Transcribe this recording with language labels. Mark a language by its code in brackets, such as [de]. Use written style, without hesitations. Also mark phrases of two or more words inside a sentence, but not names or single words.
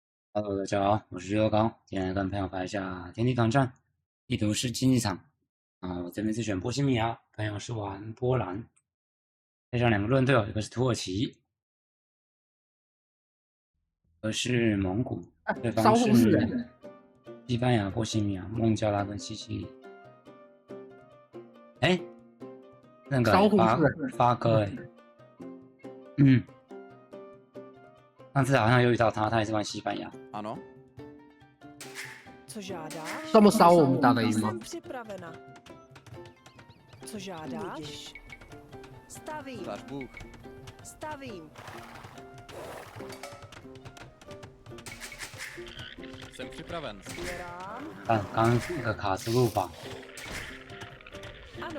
[zh] Hello，大家好，我是热刚，今天来跟朋友玩一下《天地抗战》，地图是竞技场我这边是选波西米亚，朋友是玩波兰，配上两个论队友，一个是土耳其，一个是蒙古，对方烧护士是西班牙、波西米亚、孟加拉跟西西里。哎，那个烧护发士发哥嗯，上次好像有遇到他，他也是玩西班牙。 [cs] Ano. Co žádáš? [zh] 这么烧我们打得赢吗 [cs] Jsem？připravena. Co žádáš? Stavím, Zdař Bůh. stavím. Jsem připraven. Sběrám, [zh] 看刚刚那个卡斯路吧， [cs] ano.